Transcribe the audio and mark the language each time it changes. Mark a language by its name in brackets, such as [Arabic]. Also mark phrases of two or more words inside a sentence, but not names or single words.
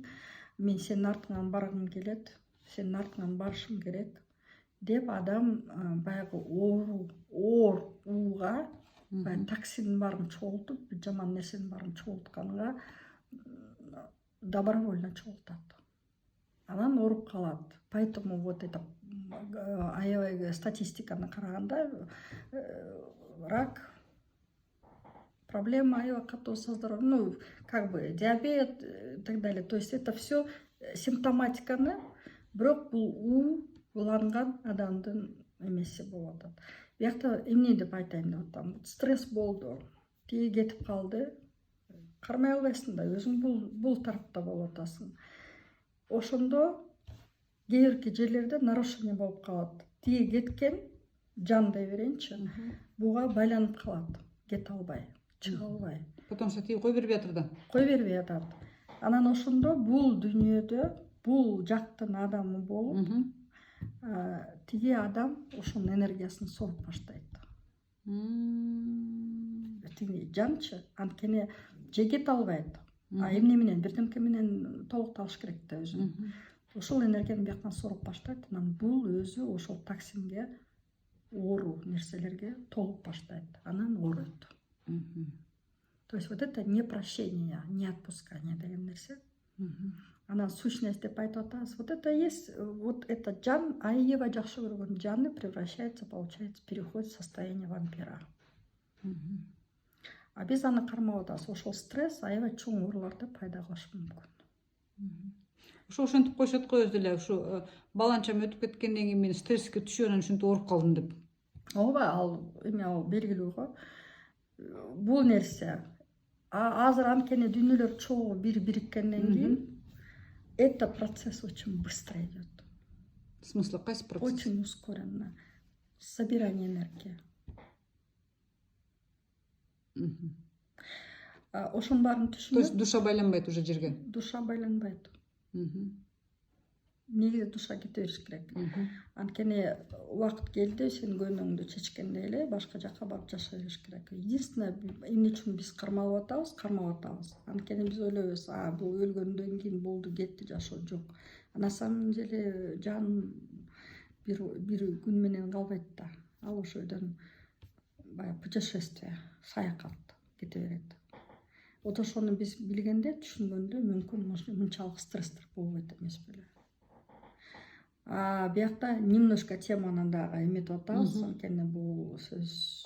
[Kyrgyz] Мен сенин артыңан баргым келет. Сенин артыңан барышым керек деп адам баягы оор ууга, токсиндин баарын чогултуп, жаман нерсенин баарын чогултканга добровольно чогултат. Анан ооруп калат. [Russian] Поэтому вот это [Kyrgyz] аябай статистиканы караганда рак, [Russian] проблема [Kyrgyz] аябай катуу [Russian] со здоровьем, ну, как бы диабет и так далее. То есть это все [Kyrgyz] симптоматиканы, бирок бул уланган адамдын эмеси болуп атат. Биякта эмне деп айтайын деп атам. Стресс болду, тиги кетип калды. Кармай албайсың да, өзүң бул тарапта болуп атасың. Ошондо кээ бирки жерлерде нарушение болуп калат. Тиги кеткен жан дей берейинчи, буга байланып калат, кете албай, чыга албай. [Russian] Потому что [Kyrgyz] тиги кой бербей атыр да. Кой бербей атат. Анан ошондо бул дүйнөдө бул жактын адамы болуп, тиги адам ошонун энергиясын соруп баштайт. Тиги жанчы, анткени же кете албайт. Эмне менен, бирдемке менен толукталыш керек да өзүн. Ошол энергияны бияктан соруп баштайт. Анан бул өзү ошол токсинге, оору нерселерге толуп баштайт. Анан ооруйт. [Russian] То есть вот это непрощение, не отпускание [Kyrgyz] деген нерсе. Анан сущность деп айтып атабыз. [Russian] Вот это есть, вот этот жан, [Kyrgyz] аябай жакшы көргөн жаны [Russian] превращается, получается, переходит в состояние вампира. [Kyrgyz] Биз аны кармап атабыз. Ошол стресс аябай чоң ооруларды пайда кылышы мүмкүн. Ошентип коюшат го өзү эле, ушу баланчам өтүп кеткенден кийин мен стресске түшүп анан ушинтип ооруп калдым деп. Ооба, ал белгилүү го. Бул нерсе азыр анткени дүйнөлөр чогуу бириккенден кийин [Russian] этот процесс очень быстро идет. В смысле, [Kyrgyz] кайсы процесс? [Russian] Очень ускоренно. Собирание энергии. [Kyrgyz] Ошонун баарын түшүнүп. [Russian] То есть [Kyrgyz] душа байланбайт уже жерге. Душа байланбайт. Негизи душа кете бериш керек. Анткени убакыт келди, сен көмөңдү чечкенде эле башка жака барып жашай бериш керек. Единственное, эмне үчүн биз кармалып атабыз. Анткени биз ойлойбуз, бул өлгөндөн кийин болду, кетти жашоо. Жок. [Russian] На самом деле [Kyrgyz] жан бир күн менен калбайт да. Ал ошойдон баягы путешествие, саякат кете берет. Вот ошону биз билгенде, түшүнгөндө мүмкүн мынчалык стресстер болбойт эмес беле. Биякта немножко теманы дагы эметип атабыз, анткени бул сөз